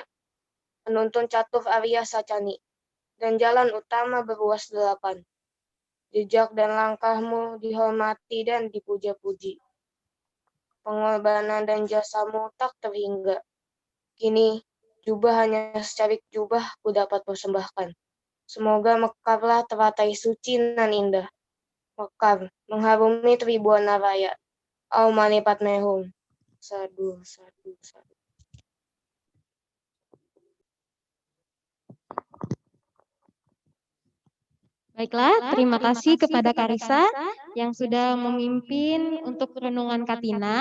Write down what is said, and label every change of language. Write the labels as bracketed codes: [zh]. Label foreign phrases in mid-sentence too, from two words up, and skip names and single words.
[id] Penuntun catur Arya Sacani, dan jalan utama berluas 8. Jejak dan langkahmu dihormati dan dipuja-puji. Pengorbanan dan jasamu tak terhingga. Kini, jubah hanya secabik jubah ku dapat persembahkan. Semoga mekarlah teratai suci nan indah. Mekar, mengharumi Tribuan Naraya. [sa] Au Mani Padme Hum. [pi] Sadu, sadu, sadu. [id] Baiklah, terima kasih kepada Karisa yang sudah memimpin untuk renungan Katina.